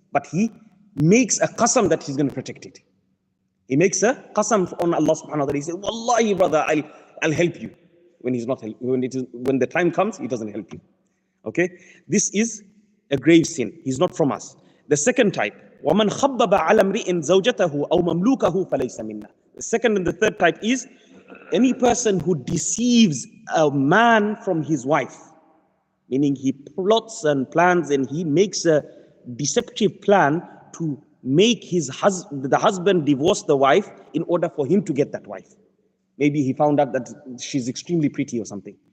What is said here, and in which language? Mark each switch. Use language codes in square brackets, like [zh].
[en] But he makes a qasam that he's going to protect it. He makes a qasam on Allah subhanahu wa ta'ala. He says, Wallahi, brother, I'll help you. When he's not when the time comes, he doesn't help you. Okay? This is a grave sin. He's not from us. The second type, [ar] وَمَنْ خَبَّبَ عَلَى امْرِئٍ زَوْجَتَهُ أَوْ مَمْلُوكَهُ فَلَيْسَ مِنَّا. [en] The second and the third type is any person who deceives a man from his wife. Meaning he plots and plans and he makes a deceptive plan to make the husband divorce the wife in order for him to get that wife. Maybe he found out that she's extremely pretty or something,